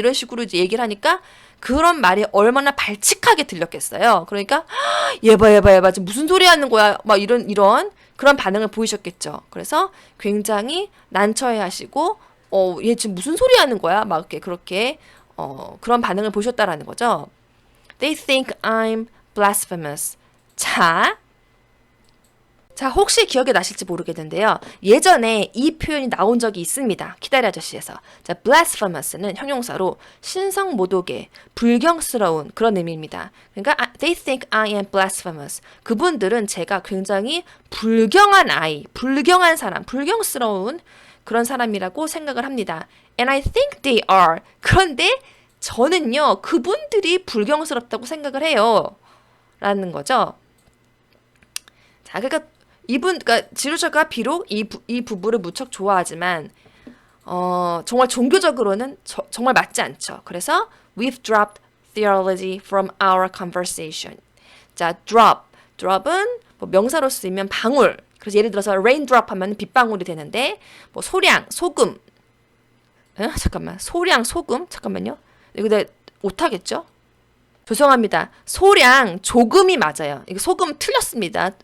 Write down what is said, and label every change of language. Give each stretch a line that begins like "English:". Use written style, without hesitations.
Korean: 이런 식으로 이제 얘기를 하니까 그런 말이 얼마나 발칙하게 들렸겠어요. 그러니까 얘 봐. 지금 무슨 소리 하는 거야? 막 이런 그런 반응을 보이셨겠죠. 그래서 굉장히 난처해 하시고 얘 지금 무슨 소리 하는 거야? 막 이렇게 그렇게 그런 반응을 보셨다라는 거죠.
English: They think I'm blasphemous.
Korean: 자, 혹시 기억이 나실지 모르겠는데요. 예전에 이 표현이 나온 적이 있습니다. 키다리 아저씨에서. 자, blasphemous는 형용사로 신성모독의 불경스러운 그런 의미입니다. 그러니까
English: they think I am blasphemous.
Korean: 그분들은 제가 굉장히 불경한 아이, 불경한 사람, 불경스러운 그런 사람이라고 생각을 합니다.
English: And I think they are.
Korean: 그런데 저는요, 그분들이 불경스럽다고 생각을 해요. 라는 거죠. 자, 그러니까 지루셔가 비록 이 부부를 무척 좋아하지만, 정말 종교적으로는 정말 맞지 않죠. 그래서,
English: we've dropped theology from our conversation.
Korean: 자, drop은 뭐 명사로 쓰이면 방울. 그래서 예를 들어서 raindrop 하면 빗방울이 되는데, 뭐 소량, 소금. 소량, 소금? 잠깐만요. 이거 내가 못하겠죠? 죄송합니다. 소량, 조금이 맞아요. 이거 소금 틀렸습니다.